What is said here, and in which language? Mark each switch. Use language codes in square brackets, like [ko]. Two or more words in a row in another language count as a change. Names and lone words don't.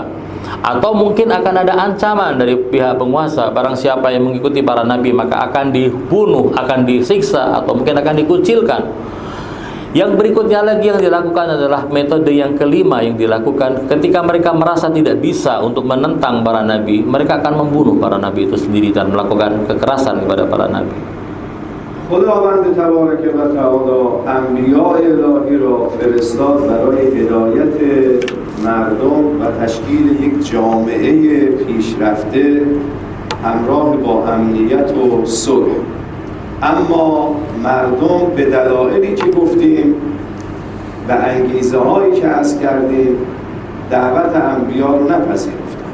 [id] Atau mungkin akan ada ancaman dari pihak penguasa, barang siapa yang mengikuti para nabi maka akan dibunuh, akan disiksa, atau mungkin akan dikucilkan. Yang berikutnya lagi yang dilakukan adalah metode yang kelima yang dilakukan ketika mereka merasa tidak bisa untuk menentang para nabi, mereka akan membunuh para nabi itu sendiri dan melakukan kekerasan kepada para nabi. [fa] خداوند تبارک و تعالی انبیاء الهی را فرستاد برای هدایت مردم و تشکیل یک جامعه پیشرفته همراه با امنیت و صلح. اما مردم به دلایلی که گفتیم و انگیزه هایی که عرض کردیم دعوت انبیا رو نپذیرفتند.